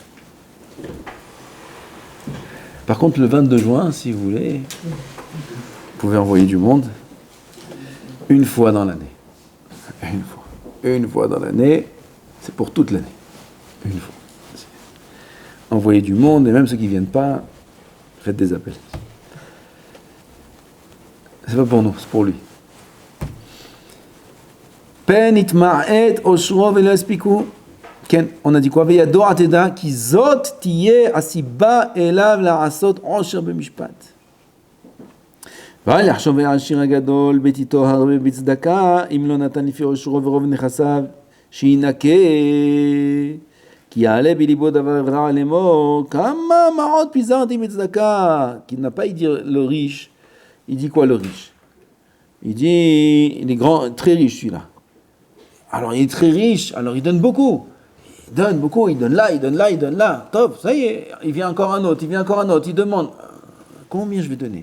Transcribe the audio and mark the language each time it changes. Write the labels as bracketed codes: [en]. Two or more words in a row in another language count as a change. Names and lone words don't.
[fr] Par contre, le 22 juin, si vous voulez, vous pouvez envoyer du monde une fois dans l'année. Une fois dans l'année, c'est pour toute l'année. Une fois. Envoyez du monde, et même ceux qui ne viennent pas, faites des appels. C'est pas pour nous, c'est pour lui. [he] פן יתמעט אושרו ולא יספיקו. כן, [fr] on a dit quoi? [he] וידוע תדע כי זאת תהיה הסיבה אליו לעשות עושר במשפט. ואל יחשוב העשיר הגדול ביתיתו הרבה בצדקה, אם לא נתן לפי עושרו ורוב נכסיו שינקה. כי יעלה בליבו דבר רע לאמור, כמה מעות פיזרתי בצדקה. [fr] Qui n'a pas dit le riche, il dit quoi le riche? Il dit, il est grand, très riche celui-là. Alors il est très riche, alors il donne beaucoup. Il donne beaucoup, il donne là. Top, ça y est, il vient encore un autre, il demande, combien je vais donner?